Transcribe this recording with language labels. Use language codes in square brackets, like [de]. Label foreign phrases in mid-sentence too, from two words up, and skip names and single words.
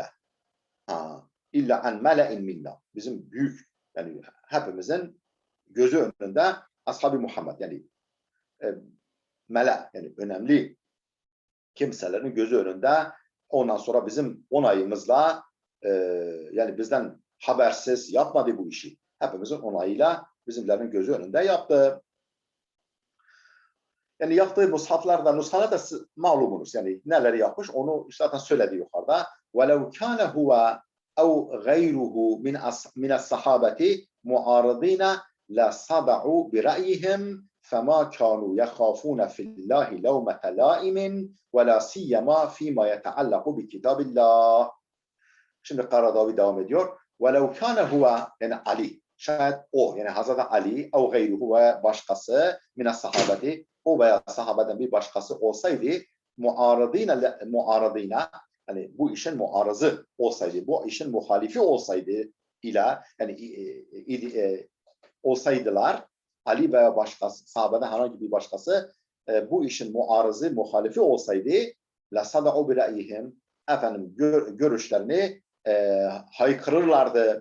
[ar] إلا عن ملأ منا, [tr] bizim büyük, yani hepimizin gözü önünde ashab-ı Muhammed, yani mele, yani önemli kimselerin gözü önünde, ondan sonra bizim onayımızla yani bizden habersiz yapmadı bu işi. Hepimizin onayıyla bizimlerin gözü önünde yaptı. Yani yaptığı mushaflarda, nushalar da malumunuz. Yani neleri yapmış onu zaten söyledi yukarıda. [ar] وَلَوْ كَانَ هُوَ اَوْ غَيْرُهُ مِنَ الصَّحَابَةِ مُعَارِضِينَ لَصَدَعُوا بِرَأْيِهِمْ فَمَا كَانُوا يَخَافُونَ فِي اللّٰهِ لَوْمَةَ لَائِمٍ وَلَا سِيَّمَا فِي مَا يَتَعَلَّقُ بِكِتَابِ اللّٰهِ. [tr] Şimdi Karadavi devam ediyor. [ar] وَلَوْ كَانَ هُوَ [tr] yani Ali. Şayet o yani Hazreti Ali [ar] أو غيره [tr] ve başkası [ar] من الصحابة [tr] o veya sahabeden bir başkası olsaydı muaradina hani bu işin muarızı olsaydı, bu işin muhalifi olsaydı ila yani olsaydılar Ali veya başkası sahabeden herhangi bir başkası bu işin muarızı, muhalifi olsaydı [ar] لصدعوا برأيهم [tr] efendim görüşlerini haykırırlardı.